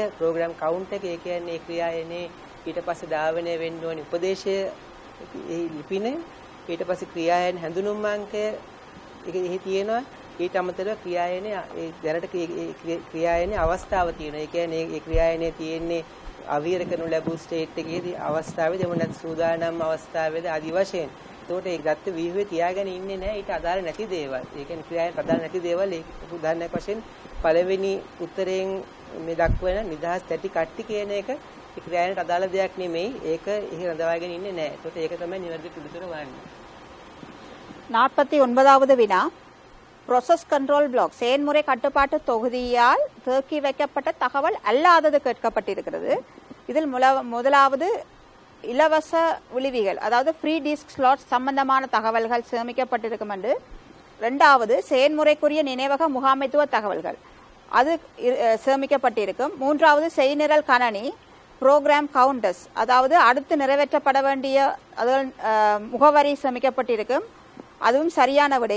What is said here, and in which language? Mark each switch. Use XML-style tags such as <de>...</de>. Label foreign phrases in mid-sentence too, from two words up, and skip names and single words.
<en>program count</en> <si>එක ඒ කියන්නේ ඒ ක්‍රියායනේ ඊට පස්සේ ධාවනය වෙන්න ඕනි උපදේශය ඒ ලිපිනේ ඊට පස්සේ ක්‍රියායන හැඳුනුම් අංකය ඒකෙහි තියෙනවා ඊට අමතරව ක්‍රියායනේ ඒ දැනට ක්‍රියායනේ අවස්ථාව තියෙනවා ඒ කියන්නේ ඒ ක්‍රියායනේ තියෙන්නේ අවීර කරනු ලැබූ ස්ටේට් එකේදී අවස්ථාවේදී එමු නැත්නම් සූදානම් අවස්ථාවේදී ආදි වශයෙන් ඒකට ඒ ගත්ත ව්‍යුහේ තියාගෙන ඉන්නේ නැහැ ඊට අදාළ නැති දේවල්. ඒ කියන්නේ ක්‍රියාවට අදාළ නැති දේවල් ඒක උදාහරණයක් වශයෙන් පළවෙනි උත්තරයෙන් මේ දක්වන නිදහස් තැටි කට්ටි කියන එක ඒ ක්‍රියාවට අදාළ දෙයක් නෙමෙයි. ඒක එහි රඳවාගෙන ඉන්නේ නැහැ. ඒකට ඒක තමයි නිවැරදි පිළිතුර වන්නේ.</si> <ta>49வது வினா</ta> <en>process control block</en> <ta>செயல்முறை கட்டுப்பாட்டு தொகுதியால் தேக்கி வைக்கப்பட்ட தகவல் அல்லாதது கேட்கப்பட்டிருக்கிறது. இதில் முதலாவது இலவச விளிவிகள் அதாவது</ta> <en>free disk slot</en> <ta>சம்பந்தமான தகவல்கள் சேமிக்கப்பட்டிருக்கும் என்று, இரண்டாவது செயல்முறைக்குரிய நினைவக முகாமைத்துவ தகவல்கள் அது சேமிக்கப்பட்டிருக்கும், மூன்றாவது செய்நிரல் கணனி</ta> <en>program counters</en> <ta>அதாவது அடுத்து நிறைவேற்றப்பட வேண்டிய முகவரி சேமிக்கப்பட்டிருக்கும், அதுவும் சரியான விடை.</ta>